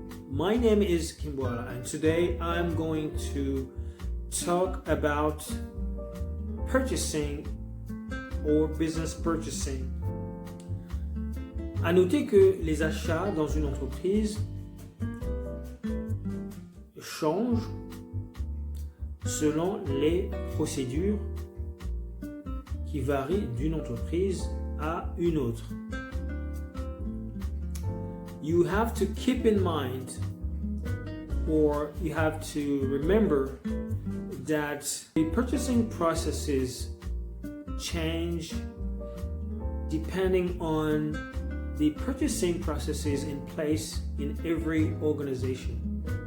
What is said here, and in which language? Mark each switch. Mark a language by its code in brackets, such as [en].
[en] My name is Kimboala, and today I'm going to talk about purchasing or business purchasing. [fr] À noter que les achats dans une entreprise changent selon les procédures qui varient d'une entreprise à une autre. [en] You have to keep in mind, or you have to remember that the purchasing processes change depending on the purchasing processes in place in every organization.